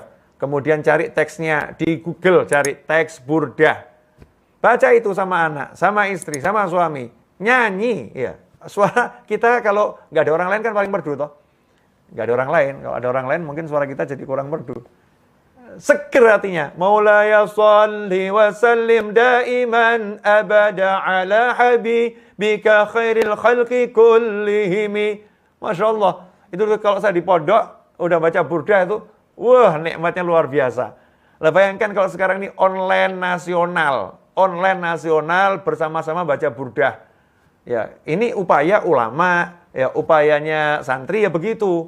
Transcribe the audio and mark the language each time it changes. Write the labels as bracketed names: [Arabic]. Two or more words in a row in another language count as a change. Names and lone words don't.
[Indonesian] Kemudian cari teksnya di Google, cari teks burdah. Baca itu sama anak, sama istri, sama suami. Nyanyi, ya. Suara kita kalau nggak ada orang lain kan paling merdu toh. Nggak ada orang lain. Kalau ada orang lain mungkin suara kita jadi kurang merdu. Seger hatinya. [Arabic] مولاي صل وسلم دائما أبدا على حبيبك خير الخلق كلهم. ما شاء الله. [Indonesian] Itu kalau saya di pondok, udah baca burdah itu, wah nikmatnya luar biasa. Lah bayangkan kalau sekarang ini online nasional bersama-sama baca burdah. Ya, ini upaya ulama, ya upayanya santri ya begitu.